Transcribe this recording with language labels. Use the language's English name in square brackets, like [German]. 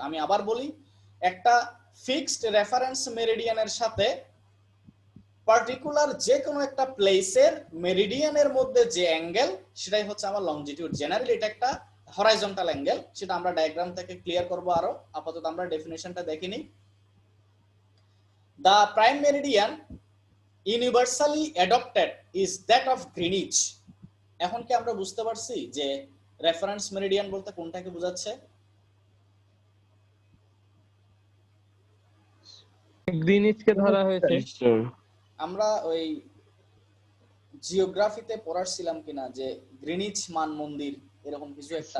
[Bangla] আমি আবার বলি, একটা ফিক্সড রেফারেন্স মেরিডিয়ানের সাথে পার্টিকুলার যে কোনো একটা প্লেসের মেরিডিয়ানের মধ্যে যে অ্যাঙ্গেল, সেটাই হচ্ছে আমার লংজিটিউড। জেনারেলি এটা একটা হরাইজন্টাল অ্যাঙ্গেল, সেটা আমরা ডায়াগ্রাম থেকে ক্লিয়ার করব আরো। আপাতত আমরা ডেফিনেশনটা দেখে নিই। [English] The prime meridian universally adopted is that of Greenwich. [Bangla] এখন কি আমরা বুঝতে পারছি যে রেফারেন্স মেরিডিয়ান বলতে কোনটাকে বোঝাচ্ছে? গ্রিনিচকে ধরা হয়েছে। আমরা ওই জিওগ্রাফিতে পড়াছিলাম কিনা যে গ্রিনিচ মান মন্দির এরকম কিছু একটা